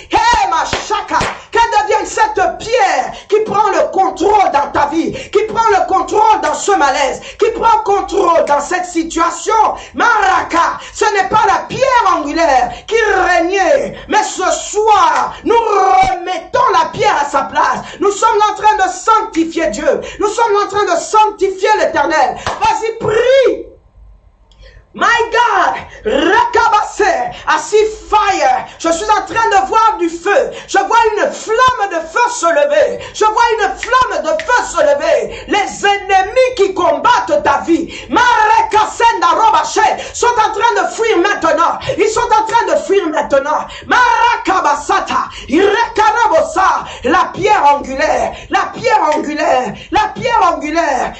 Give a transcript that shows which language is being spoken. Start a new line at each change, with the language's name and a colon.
French: Hey, ma chaka, qu'elle devienne cette pierre qui prend le contrôle dans ta vie, qui prend le contrôle dans ce malaise, qui prend le contrôle dans cette situation. Maraka, ce n'est pas la pierre angulaire qui régnait, mais ce soir, nous remettons la pierre à sa place. Nous sommes en train de sanctifier Dieu. Nous sommes en train de sanctifier l'Éternel. Vas-y, prie.
English: My God, Rekabase, I see fire.
French: Je suis en train de voir du feu. Je vois une flamme de feu se lever. Je vois une flamme de feu se lever. Les ennemis qui combattent ta vie, Marekasenda Robache, sont en train de fuir maintenant. Ils sont en train de fuir maintenant. Marakabasata, Irekarabosa, la pierre angulaire, la pierre angulaire, la pierre angulaire.